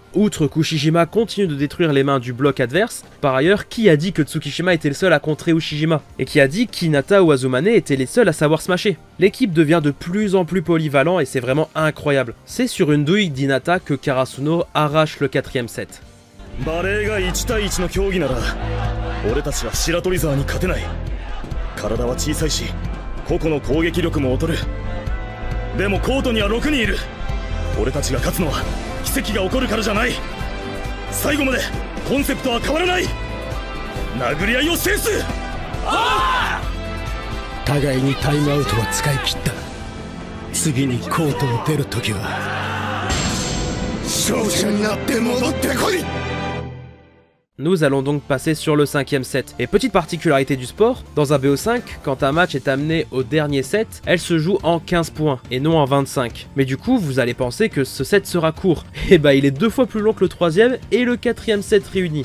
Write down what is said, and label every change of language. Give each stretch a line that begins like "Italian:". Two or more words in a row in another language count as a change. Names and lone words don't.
French: Outre qu'Ushijima continue de détruire les mains du bloc adverse, par ailleurs, qui a dit que Tsukishima était le seul à contrer Ushijima? Et qui a dit qu'Hinata ou Azumane étaient les seuls à savoir smasher? L'équipe devient de plus en plus polyvalent et c'est vraiment incroyable. C'est sur une douille d'Hinata que Karasuno arrache le 4ème set.
Japanese: バレーが1対1の競技なら俺たちは白鳥沢に勝てない。体は小さいし個々の攻撃力も劣る。でもコートには6人いる。俺たちが勝つのは奇跡が起こるからじゃない。最後までコンセプトは変わらない。殴り合いを制す。互いにタイムアウトは使い切った。次にコートを出るときは勝者になって戻ってこい。
French: Nous allons donc passer sur le 5ème set. Et petite particularité du sport, dans un BO5, quand un match est amené au dernier set, elle se joue en 15 points et non en 25. Mais du coup, vous allez penser que ce set sera court. Et bah il est 2 fois plus long que le 3ème et le 4ème set réunis.